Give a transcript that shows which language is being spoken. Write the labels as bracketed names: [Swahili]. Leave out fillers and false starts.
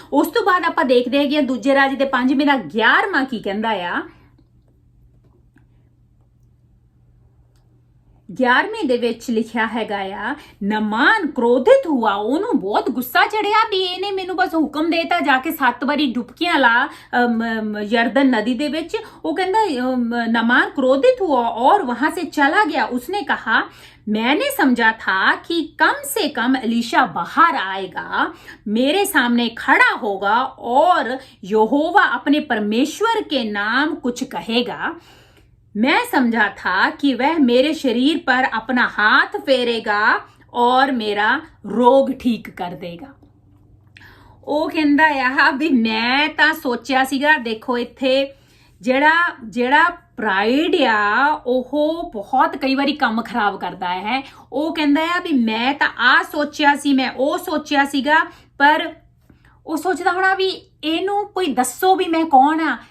[Punjabi] ਉਸ ਤੋਂ ਬਾਅਦ ਆਪਾਂ ਦੇਖਦੇ ਹੈਗੇ ਦੂਜੇ ਰਾਜ ਦੇ 5ਵੇਂ ਦਾ 11ਵਾਂ ਕੀ ਕਹਿੰਦਾ ਆ। 11ਵੇਂ ਦੇ ਵਿੱਚ ਲਿਖਿਆ ਹੈਗਾ ਆ, [Hindi] ਨਮਾਨ ਕ੍ਰੋਧਿਤ ਹੁਆ, [Punjabi] ਉਹਨੂੰ ਬਹੁਤ ਗੁੱਸਾ ਚੜਿਆ ਵੀ ਇਹਨੇ ਮੈਨੂੰ ਬਸ ਹੁਕਮ ਦੇਤਾ ਜਾ ਕੇ 7 ਵਾਰੀ ਡੁਬਕੀਆਂ ਲਾ यर्दन नदी ਦੇ ਵਿੱਚ। ਉਹ ਕਹਿੰਦਾ [Hindi] नमान क्रोधित हुआ और वहां से चला गया। उसने कहा मैंने समझा था कि कम से कम एलीशा बाहर आएगा, मेरे सामने खड़ा होगा और यहोवा अपने परमेश्वर के नाम कुछ कहेगा। मैं समझा था कि वह मेरे शरीर पर अपना हाथ फेरेगा और मेरा रोग ठीक कर देगा। [Punjabi] ਉਹ ਕਹਿੰਦਾ ਆ ਵੀ ਮੈਂ ਤਾਂ ਸੋਚਿਆ ਸੀਗਾ, ਦੇਖੋ ਇੱਥੇ ਜਿਹੜਾ ਪ੍ਰਾਈਡ ਆ ਉਹ ਬਹੁਤ ਕਈ ਵਾਰੀ ਕੰਮ ਖਰਾਬ ਕਰਦਾ ਹੈ। ਉਹ ਕਹਿੰਦਾ ਆ ਵੀ ਮੈਂ ਤਾਂ ਆ ਸੋਚਿਆ ਸੀ, ਮੈਂ ਉਹ ਸੋਚਿਆ ਸੀਗਾ, ਪਰ ਉਹ ਸੋਚਦਾ ਹੋਣਾ ਵੀ ਇਹਨੂੰ ਕੋਈ ਦੱਸੋ ਵੀ ਮੈਂ ਕੌਣ ਆ।